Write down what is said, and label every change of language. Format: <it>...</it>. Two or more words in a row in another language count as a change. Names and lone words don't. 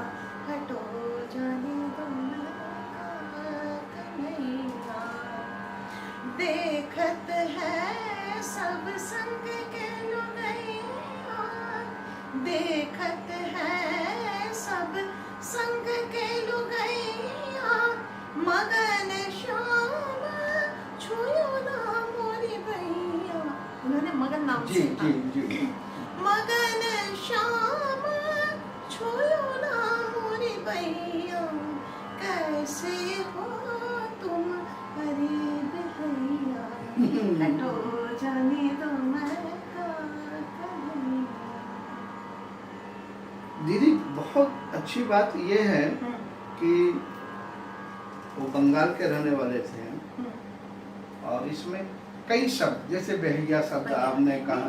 <hi>हटो जाने दो मैं का कन्हैया, देखत है सब संग के लुगैया, देखत है सब संग के लुगैया, मगन श्याम छुयो ना मोरी भैया। उन्होंने मगन नाम जी से जी जी, मगन श्याम छुयो ना मोरी भैया, कैसे हो तुम गरीब भैया, हटो जाने दो मैं का कन्हैया। दीदी बहुत अच्छी बात ये है कि वो बंगाल के रहने वाले थे और इसमें कई शब्द जैसे बेहिया शब्द आपने कहा।</hi>